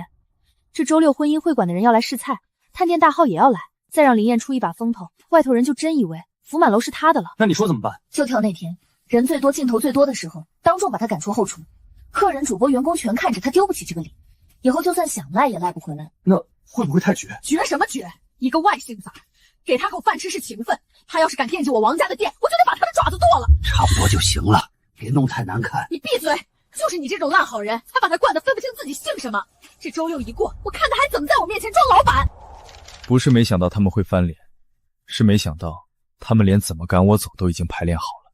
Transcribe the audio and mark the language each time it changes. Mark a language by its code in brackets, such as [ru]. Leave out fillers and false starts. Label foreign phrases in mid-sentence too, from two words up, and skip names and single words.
[zh] 這周6婚姻會館的人要來試菜，探店大號也要來，再讓林燕出一把風頭，外頭人就真以為福滿樓是他的了。那你說怎麼辦？就挑那天人最多、鏡頭最多的時候，當眾把他趕出後廚，客人、主播、員工全看着他，丟不起這個臉。以後就算想賴也賴不回來。那會不會太絕？絕什麼絕？一個外姓雜，給他口飯吃是情分，他要是敢惦記我王家的店，我就得把他的爪子剁了。差不多就行了，別弄太難看。你閉嘴！就是你這種爛好人，才把他慣得分不清自己姓什麼。這周6一過，我看他還怎麼在我面前裝老闆。不是沒想到他們會翻臉，是沒想到他們連怎麼趕我走都已經排練好了。